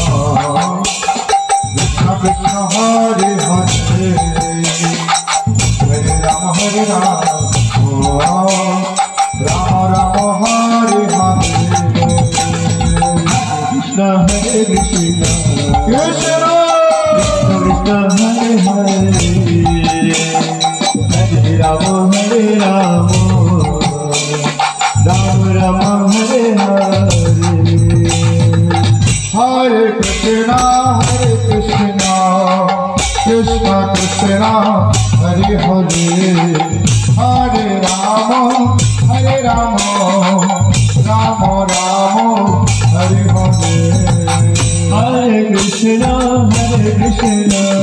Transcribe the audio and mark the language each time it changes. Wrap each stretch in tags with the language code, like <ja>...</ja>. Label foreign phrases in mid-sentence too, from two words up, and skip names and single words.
<sa>কৃষ্ণ কৃষ্ণ হরে হরে হরে রাম রাম রাম হরে হরে কৃষ্ণ হরে কৃষ্ণ কৃষ্ণ কৃষ্ণ হরে হরে হরে রাম রাম রাম হরে হরে हरे कृष्णा कृष्ण कृष्ण हरे हरे हरे राम राम राम हरे हरे हरे कृष्णा कृष्ण</sa>